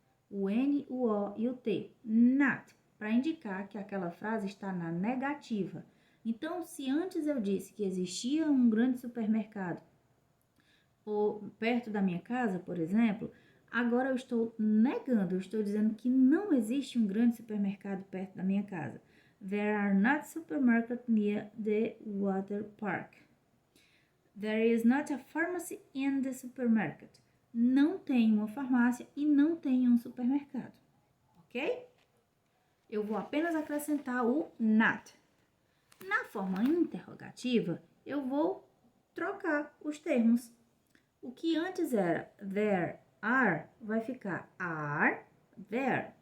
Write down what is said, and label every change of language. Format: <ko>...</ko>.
<pt>O N, o O e o T. Not, para indicar que aquela frase está na negativa. Então, se antes eu disse que existia um grande supermercado perto da minha casa, por exemplo, agora eu estou negando, eu estou dizendo que não existe um grande supermercado perto da minha casa.</pt> <en>There are not supermarkets near the water park. There is not a pharmacy in the supermarket.</en> <pt>Não tem uma farmácia e não tem um supermercado. Ok? Eu vou apenas acrescentar o not. Na forma interrogativa, eu vou trocar os termos. O que antes era there are, vai ficar are there.</pt>